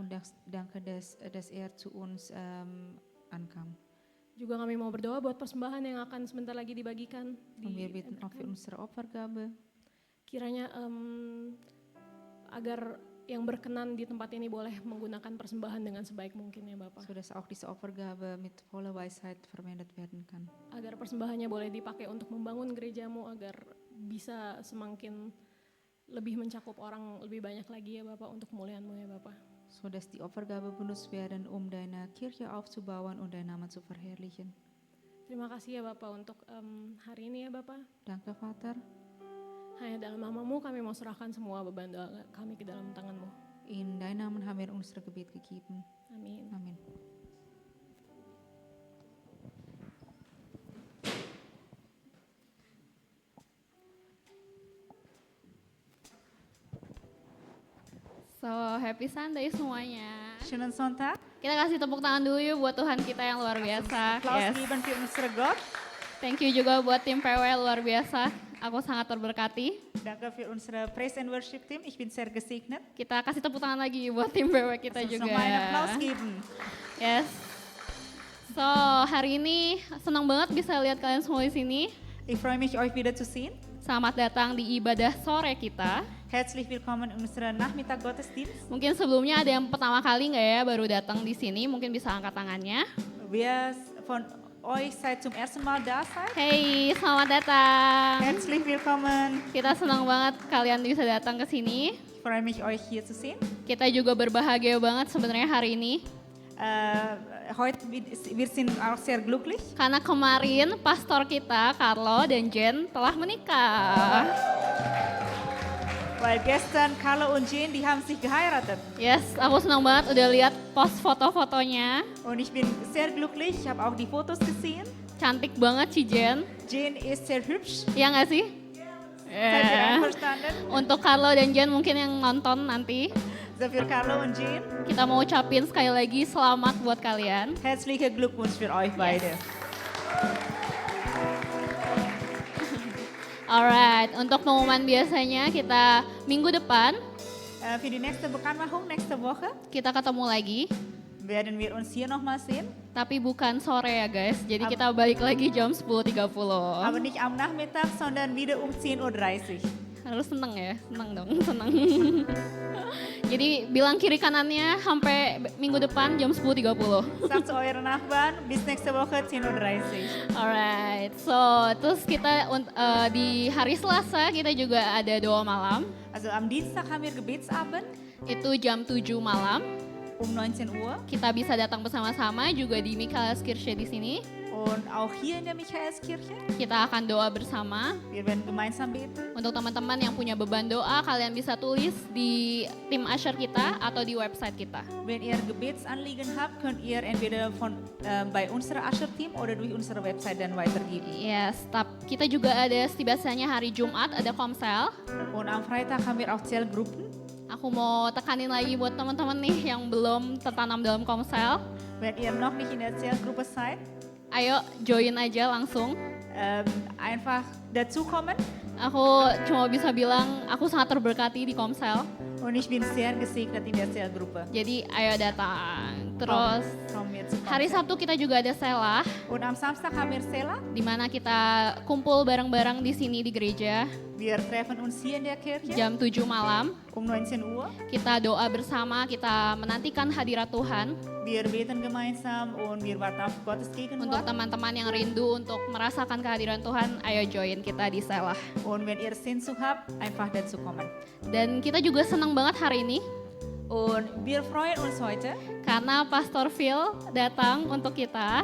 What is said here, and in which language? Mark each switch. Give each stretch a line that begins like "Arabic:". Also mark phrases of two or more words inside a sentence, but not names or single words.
German: Und danke, dass er zu uns ankam.
Indonesian: Juga kami mau berdoa buat persembahan yang akan sebentar lagi dibagikan.
German: Und wir beten auch für unsere Opfergabe.
Indonesian: Kiranya agar yang berkenan di tempat ini boleh menggunakan persembahan dengan sebaik mungkin ya Bapak.
German: sodass auch diese Opfergabe mit voller Weisheit verwendet werden kann.
Indonesian: Agar persembahannya boleh dipakai untuk membangun gerejamu, agar bisa semakin lebih mencakup orang lebih banyak lagi ya Bapak, untuk kemuliaan-Mu ya Bapak.
German: Sodass die Opfergabe benutzt werden, deine Kirche aufzubauen und deinen Namen zu verherrlichen.
Indonesian: Terima kasih ya Bapak untuk hari ini ya Bapak.
German: Danke, Vater.
Indonesian: Hanya dalam nama-Mu kami mau serahkan semua beban doa kami ke dalam tangan-Mu.
German: In deinem Namen haben wir unser Gebet gegeben.
Indonesian: Amin. Amin.
English: So, happy Sunday semuanya.
German: Schönen Sonntag.
Indonesian: Kita kasih tepuk tangan dulu yuk buat Tuhan kita yang luar biasa.
German: Applaus Yes. geben für unsere Gott.
English: Thank you
Indonesian: juga buat tim PW luar biasa. Aku sangat terberkati.
German: Danke für unsere
English: Praise and Worship Team.
German: Ich bin sehr gesegnet.
Indonesian: Kita kasih tepuk tangan lagi buat tim PW kita
German: Lass uns
Indonesian: juga.
German: nochmal einen Applaus geben. Yes.
Indonesian: So, hari ini senang banget bisa lihat kalian semua di sini.
German: Ich freue mich, euch wieder zu sehen.
Indonesian: Selamat datang di ibadah sore kita.
German: Herzlich willkommen in unserer Nachmittag Gottesdienst.
Indonesian: Mungkin sebelumnya ada yang pertama kali nggak ya baru datang di sini, mungkin bisa angkat tangannya.
German: Wer von euch seid zum ersten Mal da seid?
Indonesian: Hey, selamat datang.
German: Herzlich willkommen.
Indonesian: Kita senang banget kalian bisa datang ke sini.
German: Ich freue mich, euch hier zu sehen.
Indonesian: Kita juga berbahagia banget sebenarnya hari ini.
German: Heute wir sind auch sehr glücklich.
Indonesian: Karena kemarin pastor kita, Carlo dan Jen telah menikah.
German: Weil gestern Carlo und Jane, die haben sich geheiratet.
Indonesian: Yes, aku senang banget udah lihat post foto-fotonya.
German: Und ich bin sehr glücklich. Ich habe auch die Fotos gesehen.
Indonesian: Cantik banget si Jen.
German: Jane ist sehr hübsch.
Indonesian: Iya nggak sih?
German: Seid ihr Yeah. einverstanden?
Indonesian: Untuk Carlo dan Jen mungkin yang nonton nanti,
German: So für Carlo und Jane,
Indonesian: kita mau ucapin sekali lagi selamat buat kalian.
German: herzlichen Glückwunsch für euch beide.
Indonesian: Alright, untuk pengumuman biasanya kita minggu depan
German: Für die nächste Bekanntmachung, nächste Woche,
Indonesian: kita ketemu lagi.
German: werden wir uns hier nochmal sehen.
Indonesian: Tapi bukan sore ya guys, jadi kita balik lagi jam 10.30.
German: Aber nicht am Nachmittag, sondern wieder um 10.30 Uhr.
Indonesian: Harus seneng ya, seneng dong, seneng. Jadi bilang kiri kanannya sampai minggu depan jam 10.30.
German: Sagt zu euren Nachbarn, bis nächste Woche 10.30 Uhr.
English: Alright, so
Indonesian: terus kita di hari Selasa kita juga ada doa malam.
German: Also am Dienstag haben wir Gebetsabend
Indonesian: Itu jam 7 malam.
German: um 19 Uhr.
Indonesian: Kita bisa datang bersama-sama juga di Michaelskirche di sini.
German: Und auch hier in der Michaelskirche.
Indonesian: Kita akan doa bersama.
German: Wir werden gemeinsam beten.
Indonesian: Untuk teman-teman yang punya beban doa, kalian bisa tulis di tim Asher kita atau di website kita.
German: Wenn ihr Gebetsanliegen habt, könnt ihr entweder bei unserem Asher-Team oder durch unsere Website dann weitergeben.
Indonesian: Yes, kita juga ada biasanya hari Jumat ada komsel.
German: Und am Freitag haben wir auch Zellgruppen.
Indonesian: Aku mau tekanin lagi buat teman-teman nih yang belum tertanam dalam komsel.
German: Wenn ihr noch nicht in der Zellgruppe seid,
Indonesian: Ayo join aja langsung.
German: einfach dazukommen.
Indonesian: Aku cuma bisa bilang aku sangat terberkati di komsel.
German: Und ich bin sehr gesegnet in der Zellgruppe.
Indonesian: Jadi ayo datang. Terus
German: Kommen wir zu
Indonesian: hari
German: Komsel.
Indonesian: Sabtu kita juga ada selah,
German: Und am Samstag haben wir Sela.
Indonesian: di mana kita kumpul bareng-bareng di sini di gereja
German: Wir treffen uns hier in der Kirche
Indonesian: jam 7 malam.
German: um 19 Uhr.
Indonesian: Kita doa bersama, kita menantikan hadirat Tuhan.
German: Wir beten gemeinsam und wir warten auf Gottes
Indonesian: Untuk
German: Gegenwart.
Indonesian: teman-teman yang rindu untuk merasakan kehadiran Tuhan, ayo join kita di selah.
German: Und wenn ihr Sehnsucht habt, einfach dazukommen.
Indonesian: Dan kita juga senang banget hari ini
German: Und wir freuen uns heute,
Indonesian: karena Pastor Phil datang untuk kita.